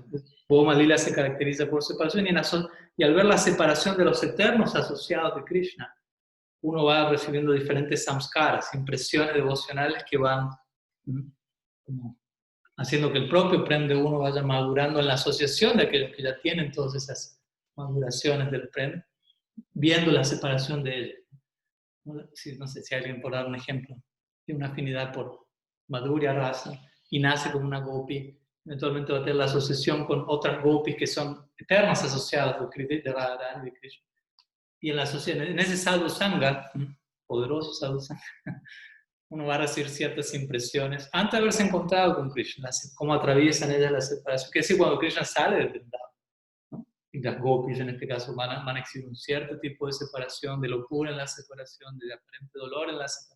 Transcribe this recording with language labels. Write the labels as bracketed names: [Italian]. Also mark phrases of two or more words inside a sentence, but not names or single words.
[Spanish] Bhoma Lila se caracteriza por separación y al ver la separación de los eternos asociados de Krishna, uno va recibiendo diferentes samskaras, impresiones devocionales que van como haciendo que el propio prem de uno vaya madurando en la asociación de aquellos que ya tienen todas esas maduraciones del prem, viendo la separación de ellos. No sé si alguien por dar un ejemplo, tiene una afinidad por [Sanskrit] Madhurya rasa [Spanish] y nace como una gopi, eventualmente va a tener la asociación con otras gopis que son eternas asociadas de Radharani, de Krishna. Y en la asociación, en ese [Sanskrit] sadhu sangha, [Spanish] poderoso [Sanskrit] sadhu sangha, [Spanish] uno va a recibir ciertas impresiones antes de haberse encontrado con Krishna, cómo atraviesan ellas la separación. Que es decir, cuando Krishna sale del Vrindavan, ¿no? Y las gopis en este caso van a exhibir un cierto tipo de separación, de locura en la separación, de aparente dolor en la separación.